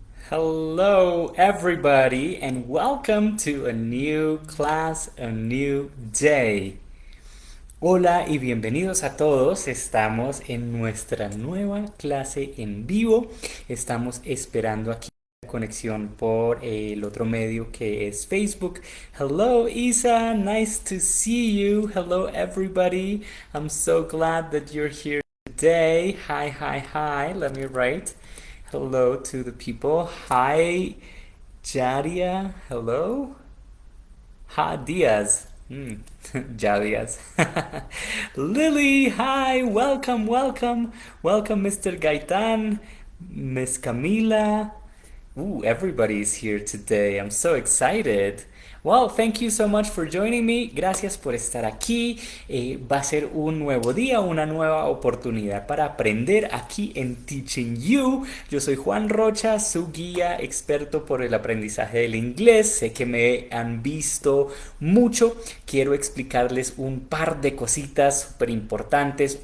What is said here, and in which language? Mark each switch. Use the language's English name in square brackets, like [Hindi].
[English] Hello, everybody, and welcome to a new class, a new day. [Spanish] Hola y bienvenidos a todos. Estamos en nuestra nueva clase en vivo. Estamos esperando aquí la conexión por el otro medio que es Facebook. [English] Hello, Isa. Nice to see you. Hello, everybody. I'm so glad that you're here today. Hi, hi, hi. Let me write. Hello to the people. Hi, Jadia. Hello. Ha Diaz. Jadiaz. Lily. Hi. Welcome, welcome. Welcome, Mr. Gaitan. Miss Camila. Ooh, everybody is here today. I'm so excited. Well, thank you so much for joining me. [Spanish] Gracias por estar aquí. Va a ser un nuevo día, una nueva oportunidad para aprender aquí en Teaching You. Yo soy Juan Rocha, su guía experto por el aprendizaje del inglés. Sé que me han visto mucho. Quiero explicarles un par de cositas súper importantes.